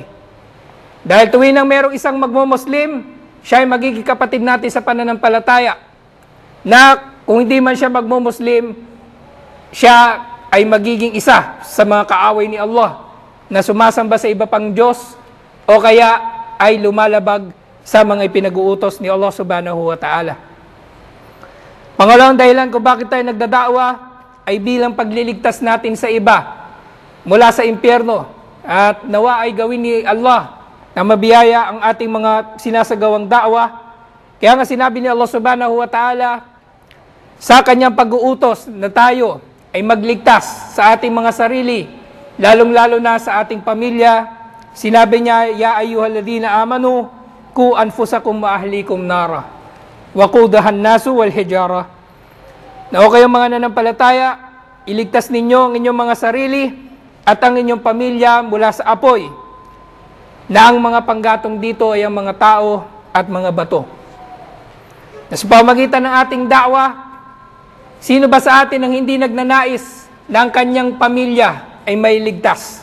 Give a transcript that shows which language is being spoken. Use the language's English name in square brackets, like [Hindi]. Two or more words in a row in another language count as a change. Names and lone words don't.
[Filipino] Dahil tuwing nang mayroong isang magmo-Muslim, siya ay magiging kapatid natin sa pananampalataya, na kung hindi man siya magmo-Muslim, siya ay magiging isa sa mga kaaway ni Allah na sumasamba sa iba pang Diyos o kaya ay lumalabag sa mga ipinag-uutos ni Allah [Arabic] سبحانه وتعالى. [Filipino] Pangalawang dahilan kung bakit tayo nagdadakwa ay bilang pagliligtas natin sa iba mula sa impyerno. At nawa ay gawin ni Allah na mabiyaya ang ating mga sinasagawang dakwa. Kaya nga sinabi ni Allah subhanahu wa ta'ala sa kanyang pag-uutos na tayo ay magligtas sa ating mga sarili, lalong-lalo na sa ating pamilya. Sinabi niya, [Arabic] يا أيها الذين آمنوا، قوا أنفسكم وأهليكم نارا. وقودها الناس والحجارة. [Filipino] Na o kayong mga nanampalataya, iligtas ninyo ang inyong mga sarili at ang inyong pamilya mula sa apoy, na ang mga panggatong dito ay ang mga tao at mga bato. Na sa pamagitan ng ating dakwa, sino ba sa atin ang hindi nagnanais na ang kanyang pamilya ay may ligtas?